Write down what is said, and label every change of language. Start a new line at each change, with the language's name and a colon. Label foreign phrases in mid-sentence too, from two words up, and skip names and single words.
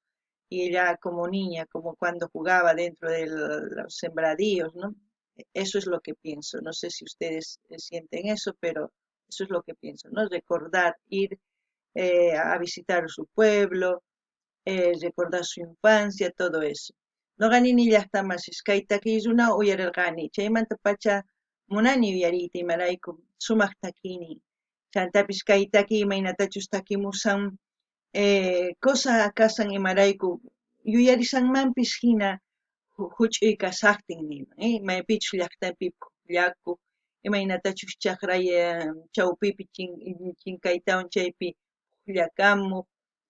Spanish: Y ella como niña, como cuando jugaba dentro de los sembradíos, ¿no? Eso es lo que pienso. No sé si ustedes sienten eso, pero eso es lo que pienso, ¿no? Recordar, ir a visitar su pueblo, recordar su infancia, todo eso.
Quechua: No gani ni llaqtamasis kaytaki runa uyararqani. Chaymanta pacha munani uyariyta imarayku sumaq takini. Chantapis kaytaki imaynatachus takimusan cosa kasan imarayku yuyarisanmanpis hina huch'uy kasaqtin nima, maypichus llaqtapi yaku imaynatachus chaqray chawpipi chinkaytawan chaypi pukllakamuq